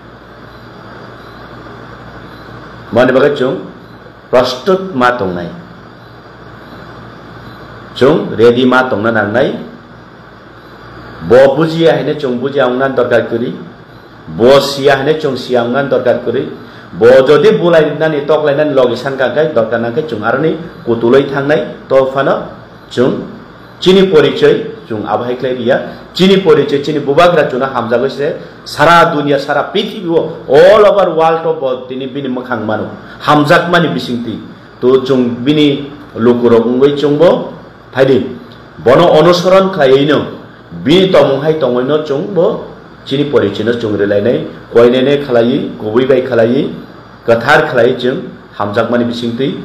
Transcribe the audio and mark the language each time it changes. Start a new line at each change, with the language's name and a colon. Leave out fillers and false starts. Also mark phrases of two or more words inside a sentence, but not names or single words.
Bodo: माने बागै जों प्रस्तुत मा दंनाय जों रेडी मा दंना नांनाय ब बुजिया हैने जों बुजियावना दरकार करी ब सिया हैने जों सियावना दरकार करी ब जदि बुलायनानै तकलायनानै लगिसान कांखाय दरकार नांखाय जों आरो नै कुतुलै थांनाय तफानो जों चिनि परिचय जों आबहायख्लाय रिया चिनि परिचय चिनि बुबाग्रा जोना हामजागैसे सारा दुनिया सारा पृथ्वी
English: all over world
Bodo: ऑफ दिनै बिनि मोखां मानो हामजाक मानि बिसिंति तो जों बिनि लुकुरगुंगै जोंबो फायदि बनो अनुसरण खायैनो बिनि तमुहाय तंगैनो जोंबो चिनि परिचयनो जों रिलायनाय कयनेने खालायै गुबैबाय खालायै गोथार खालायै जों हामजाक मानि बिसिंति